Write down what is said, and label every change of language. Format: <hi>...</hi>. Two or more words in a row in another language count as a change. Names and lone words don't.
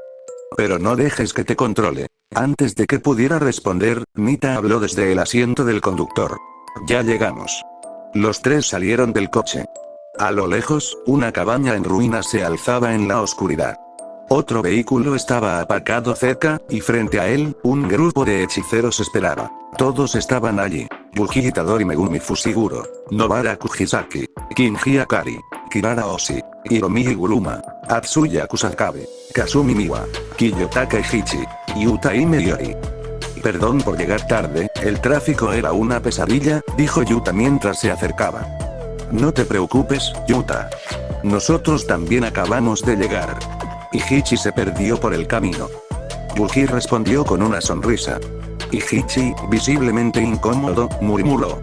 <es>Pero no dejes que te controle. Antes de que pudiera responder, Nita habló desde el asiento del conductor. Ya llegamos. Los tres salieron del coche. A lo lejos, una cabaña en ruinas se alzaba en la oscuridad. Otro vehículo estaba aparcado cerca, y frente a él, un grupo de hechiceros esperaba. Todos estaban allí. Yuji Itadori, Megumi Fushiguro, Nobara Kujisaki, Kinji Akari, Kirara Oshi, Hiromi Higuruma, Atsuya Kusakabe, Kazumi Miwa, Kiyotaka Ichichi, Yuta Imeyori. Perdón por llegar tarde, el tráfico era una pesadilla, dijo Yuta mientras se acercaba. No te preocupes, Yuta. Nosotros también acabamos de llegar. Ichichi se perdió por el camino. Yuji respondió con una sonrisa. Ichichi, visiblemente incómodo, murmuró.</es>